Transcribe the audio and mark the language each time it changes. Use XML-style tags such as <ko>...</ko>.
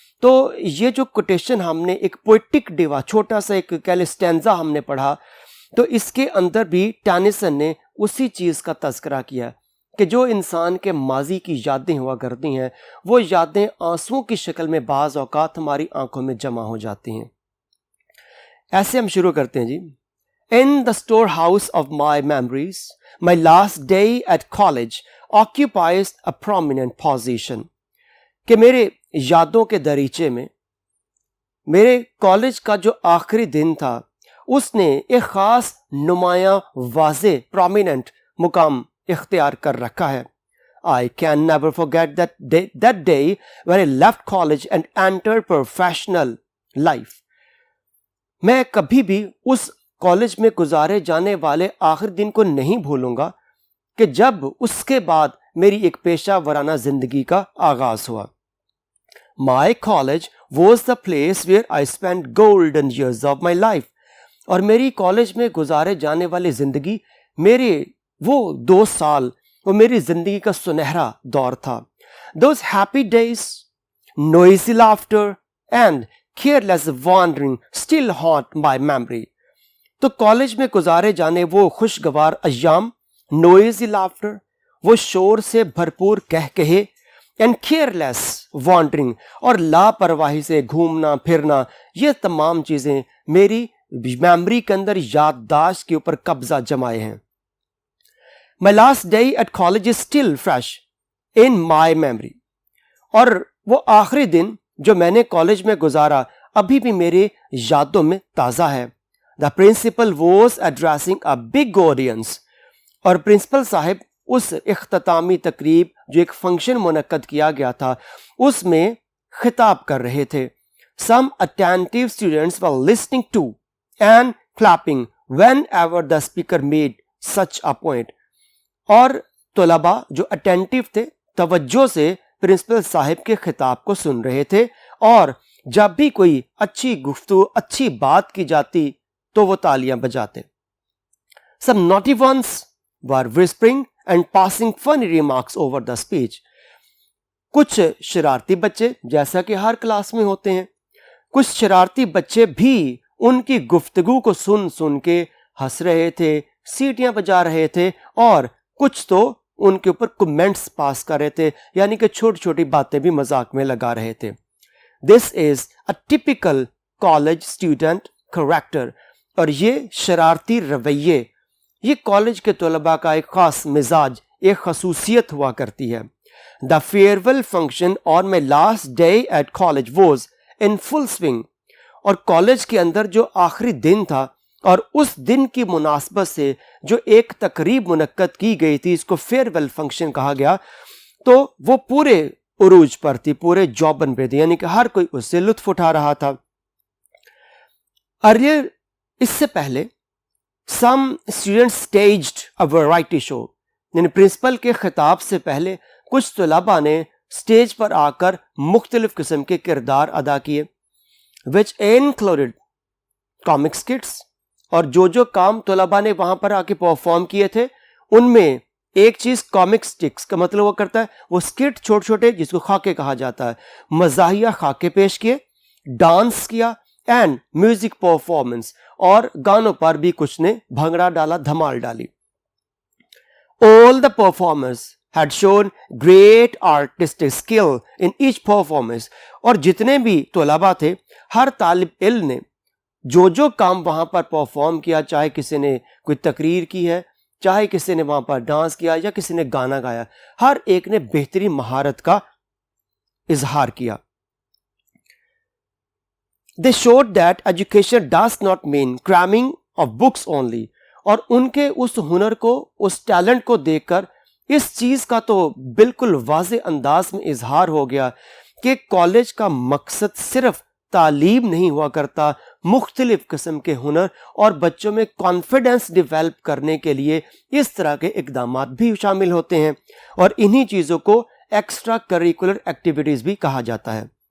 <ur>تو یہ جو کوٹیشن ہم نے ایک پوئٹک ڈیوا، چھوٹا سا ایک کیلسٹینزا ہم نے پڑھا، تو اس کے اندر بھی ٹینیسن نے اسی چیز کا تذکرہ کیا کہ جو انسان کے ماضی کی یادیں ہوا کرتی ہیں، وہ یادیں آنسوؤں کی شکل میں بعض اوقات ہماری آنکھوں میں جمع ہو جاتی ہیں. ایسے ہم شروع کرتے ہیں جی.</ur> <en>In the storehouse of my memories, my last day at college occupies a prominent position.</en> <ur>کہ میرے یادوں کے دریچے میں میرے کالج کا جو آخری دن تھا اس نے ایک خاص نمایاں، واضح، prominent مقام اختیار کر رکھا ہے.</ur> <en>I can never forget that day when I left college and entered professional life.</en> <ur>میں کبھی بھی اس کالج میں گزارے جانے والے آخر دن کو نہیں بھولوں گا کہ جب اس کے بعد میری ایک پیشہ ورانہ زندگی کا آغاز ہوا.</ur> <en>My college was the place where I spent golden years of my life.</en> <ur>اور میری کالج میں گزارے جانے والی زندگی، میرے وہ 2 سال، وہ میری زندگی کا سنہرا دور تھا.</ur> <en>Those happy days, noisy laughter and careless wandering still haunt my memory.</en> <ur>تو کالج میں گزارے جانے وہ خوشگوار ایام،</ur> <en>noisy laughter،</en> <ur>وہ شور سے بھرپور کہے،</ur> <en>and careless wandering،</en> <ur>اور لاپرواہی سے گھومنا پھرنا، یہ تمام چیزیں میری میموری کے اندر یادداشت کے اوپر قبضہ جمائے ہیں.</ur> <en>My last day at college is still fresh in my memory.</en> <ur>اور وہ آخری دن جو میں نے کالج میں گزارا ابھی بھی میرے یادوں میں تازہ ہے.</ur> <en>The principal was addressing a big audience.</en> <ur>اور پرنسپل صاحب اس اختتامی تقریب جو ایک فنکشن منعقد کیا گیا تھا اس میں خطاب کر رہے تھے.</ur> <en>Some attentive students were listening to and clapping whenever the speaker made such a point.</en> <ur>اور طلباء جو اٹینٹیو تھے توجہ سے پرنسپل صاحب کے خطاب کو سن رہے تھے اور جب بھی کوئی اچھی گفتگو اچھی بات کی جاتی تو وہ تالیاں بجاتے.</ur> <en>Some naughty ones were whispering and passing funny remarks over the speech.</en> <ur>کچھ شرارتی بچے جیسا کہ ہر کلاس میں ہوتے ہیں کچھ شرارتی بچے بھی ان کی گفتگو کو سن سن کے ہنس رہے تھے سیٹیاں بجا رہے تھے اور کچھ تو ان کے اوپر کمنٹس پاس کر رہے تھے یعنی کہ چھوٹی چھوٹی باتیں بھی مذاق میں لگا رہے تھے.</ur> <en>This is a typical college student character.</en> <ur>اور یہ شرارتی رویے یہ کالج کے طلباء کا ایک خاص مزاج ایک خصوصیت ہوا کرتی ہے.</ur> <en>The farewell function on my last day at college was in full swing.</en> <ur>اور کالج کے اندر جو آخری دن تھا اور اس دن کی مناسبت سے جو ایک تقریب منعقد کی گئی تھی اس کو فیئر ویل فنکشن کہا گیا تو وہ پورے عروج پر تھی پورے جوبن پہ تھی یعنی کہ ہر کوئی اس سے لطف اٹھا رہا تھا.</ur> <en>earlier</en> <ur>اس سے پہلے</ur> <en>some students staged a variety show.</en> <ur>یعنی پرنسپل کے خطاب سے پہلے کچھ طلباء نے سٹیج پر آ کر مختلف قسم کے کردار ادا کیے</ur> <en>which included comic skits.</en> <ur>اور جو کام طلباء نے وہاں پر آ کے پرفارم کیے تھے ان میں ایک چیز کامک سٹکس کا مطلب وہ کرتا ہے وہ اسکٹ چھوٹے چھوٹے جس کو خاکے کہا جاتا ہے مزاحیہ خاکے پیش کیے ڈانس کیا اینڈ میوزک پرفارمنس اور گانوں پر بھی کچھ نے بھنگڑا ڈالا دھمال ڈالی.</ur> <en>All the performers had shown great artistic skill in each performance.</en> <ur>اور جتنے بھی طلباء تھے ہر طالب علم نے جو کام وہاں پر پرفارم کیا چاہے کسی نے کوئی تقریر کی ہے چاہے کسی نے وہاں پر ڈانس کیا یا کسی نے گانا گایا ہر ایک نے بہترین مہارت کا اظہار کیا.</ur> <en>They showed that education does not mean cramming of books only.</en> <ur>اور ان کے اس ہنر کو اس ٹیلنٹ کو دیکھ کر اس چیز کا تو بالکل واضح انداز میں اظہار ہو گیا کہ کالج کا مقصد صرف تعلیم نہیں ہوا کرتا مختلف قسم کے ہنر اور بچوں میں کانفیڈنس ڈیولپ کرنے کے لیے اس طرح کے اقدامات بھی شامل ہوتے ہیں اور انہی چیزوں کو ایکسٹرا کریکولر ایکٹیویٹیز بھی کہا جاتا ہے.</ur>